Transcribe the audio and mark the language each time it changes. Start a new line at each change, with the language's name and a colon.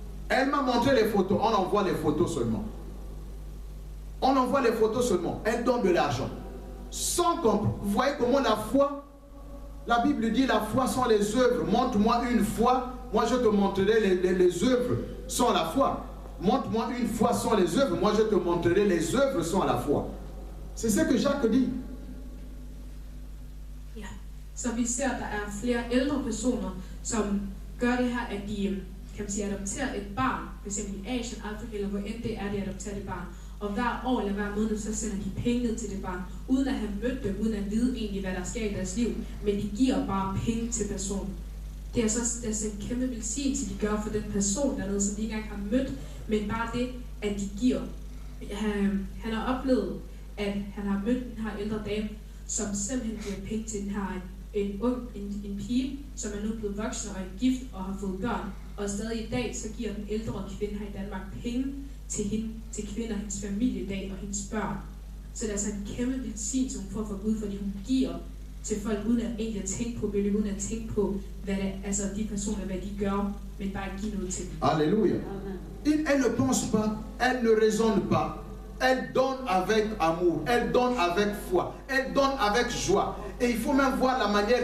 French: Elle m'a montré les photos, on envoie les photos seulement. On envoie les photos seulement. Elle donne de l'argent. Sans comprendre. Vous voyez comment la foi, la Bible dit la foi sont les œuvres. Montre-moi une foi, moi je te montrerai les œuvres sans la foi. Montre-moi une foi sans les œuvres, moi je te montrerai les œuvres sans la foi. C'est ce que Jacques dit.
Danish: Ja, så vi ser, at der er flere ældre personer, som gør det her, at de kan man sige, adopterer et barn, f.eks. i Asien, Afrika, eller hvor end det er, de adopterer det barn. Og hver år eller hver måned, så sender de penge ned til det barn, uden at have mødt dem, uden at vide egentlig, hvad der sker i deres liv. Men de giver bare penge til personen. Det er så en kæmpe velsignelse, de gør for den person dernede, som de ikke engang har mødt, men bare det, at de giver. Han har oplevet, at han har mødt den her ældre dame, som simpelthen giver penge til den her en pige, som er nu blevet voksen og er gift og har fået børn. Og stadig i dag, så giver den ældre kvinde her i Danmark penge til hende, til kvinder, hendes familie i dag og hendes børn. Så det er altså en kæmpe velsignelse, hun får fra Gud, fordi hun giver til folk, uden at egentlig at tænke på billedet, uden at tænke på, hvad det, altså de personer, hvad de gør, men bare give noget til dem.
French: Alléluia. Elle ne pense pas, elle ne raisonne pas. Elle donne avec amour, elle donne avec foi, elle donne avec joie. Et il faut même voir la manière